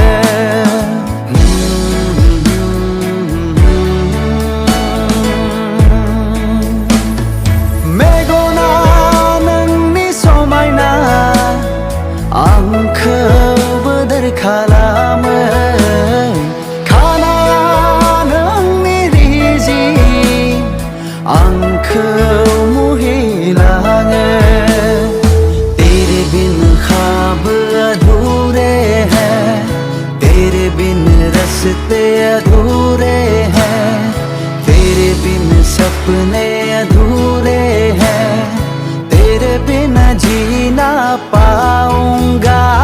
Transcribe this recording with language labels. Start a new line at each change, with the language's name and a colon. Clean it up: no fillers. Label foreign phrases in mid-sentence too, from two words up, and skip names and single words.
Bodo: मेगना नोंनि समायना आंखौ बोदोर खालामो आंखौ मुहिलाङो तेरे
Hindi: बिन ख्वाब अधूरे हैं तेरे बिन रस्ते अधूरे हैं तेरे बिन सपने अधूरे हैं तेरे बिना जी ना पाऊंगा